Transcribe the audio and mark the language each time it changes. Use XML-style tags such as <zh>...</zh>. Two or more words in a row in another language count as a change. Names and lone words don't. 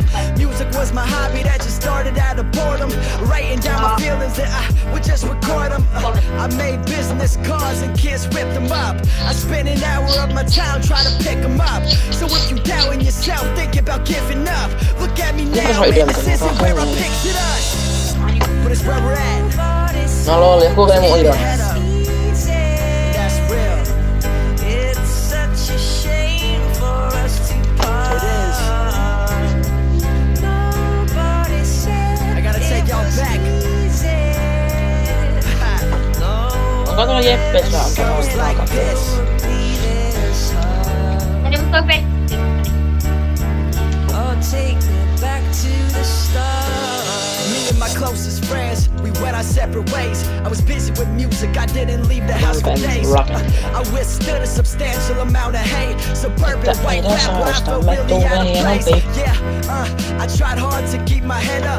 <en>Music was my hobby that just started out of boredom. Writing down my feelings that I would just record them. I made business cards and kids ripped them up. I spent an hour of my time trying to pick them up. So if you doubting yourself, thinking about giving up, look at me now, man, this isn't where I pictured us, but it's where we're at.</en> <fi>No lol, joku vei mun idon.</fi> <en>That's real. It's such a shame for us to part. It is. I gotta take y'all back.</en> <fi>Onko tuolla Jeppe saa</fi> <en>Like this.</en> <fi>Ja nyt toi petti.</fi> <en>Oh, take me back to the start. Me and my closest friends, we went our separate ways. I was busy with music, I didn't leave the house for days. I withstood a substantial amount of hate. Suburban white rap, where I felt really out of place. Yeah, I tried hard to keep my head up.</en>